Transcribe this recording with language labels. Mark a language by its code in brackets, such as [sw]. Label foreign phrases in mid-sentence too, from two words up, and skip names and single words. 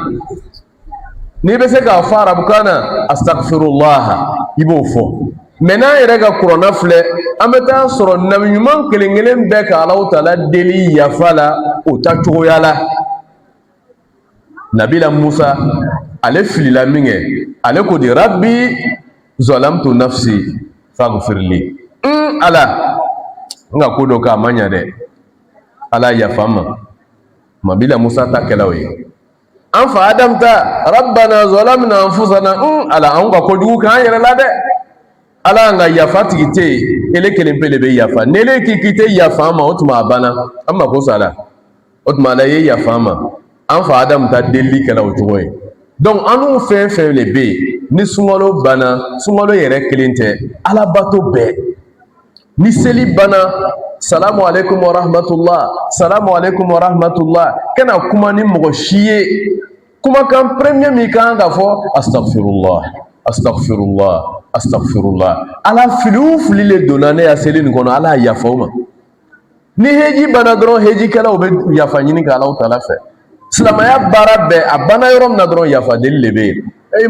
[bm] N'i bɛ se k'a fɔ arabukan na, astagfirullah, i b'o fɔ. Mɛ n'an yɛrɛ ka kuranna filɛ, an bɛ taa sɔrɔ nabi ɲuman kelen kelen bɛɛ ka Alahu Taala deli yafa la o ta cogoya la. Nabila Musa, ale filila min kɛ, ale ko de [ar] ربي ظلمت نفسي فاغفر لي. [bm] Ala, n ka ko dɔ kɛ a ma ɲɛ dɛ, Ala yafa n ma. Nabila Musa ta kɛla o ye. An fa Adam ta [ar] ربنا ظلمنا أنفسنا, [bm] Ala an ka kojugu k'an yɛrɛ la dɛ. Ala an ka yafa tigi tɛ yen, ele kelen pe de bɛ yafa. N'ele k'i tɛ yafa an ma, o tuma a banna, an mako sa la. O tuma Ala ye yafa an ma. An fa Adam ta deli kɛla o cogo ye. Donc an n'u fɛn fɛn de bɛ yen, ni sunkalo banna, sunkalo yɛrɛ kelen tɛ, Ala bato bɛɛ. Ni seli banna, [ar] سلام عليكم ورحمة الله، سلام عليكم ورحمة الله, [bm] kana kuma ni mɔgɔ si ye. [ar] Kumakan premier min kan ka fɔ, أستغفر الله، أستغفر الله، أستغفر الله. [bm] Ala fili o fili le donna ne ya seli nin kɔnɔ, Ala yafa o ma. Ni heji banna dɔrɔn hejikɛlaw bɛ yafa ɲini ka Alahu Taala fɛ. Silamɛya baara bɛɛ a banna yɔrɔ min na dɔrɔn yafa deli de bɛ yen.